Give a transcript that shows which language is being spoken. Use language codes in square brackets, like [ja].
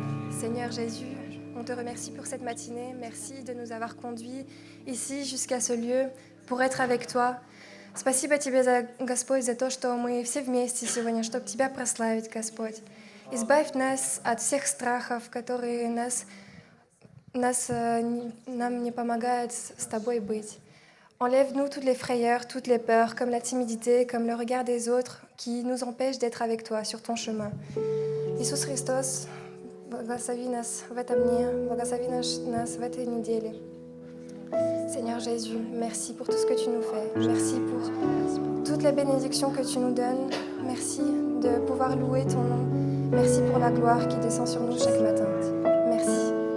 [fr] Seigneur Jésus, on te remercie pour cette matinée. Merci de nous avoir conduits ici jusqu'à ce lieu pour être avec toi. [ru] Спасибо тебе, Господь, за то, что мы все вместе сегодня, чтобы тебя прославить, Господь. Избавь нас от всех страхов, которые нам не помогают с тобой быть. [fr] Enlève-nous toutes les frayeurs, toutes les peurs, comme la timidité, comme le regard des autres, qui nous empêchent d'être avec toi sur ton chemin. [ru] Иисус Христос, благослови нас в этом дне, благослови нас в этой неделе. [fr] Seigneur Jésus, merci pour tout ce que tu nous fais. Merci pour toutes les bénédictions que tu nous donnes. Merci de pouvoir louer ton nom. Merci pour la gloire qui descend sur nous chaque matin. Merci.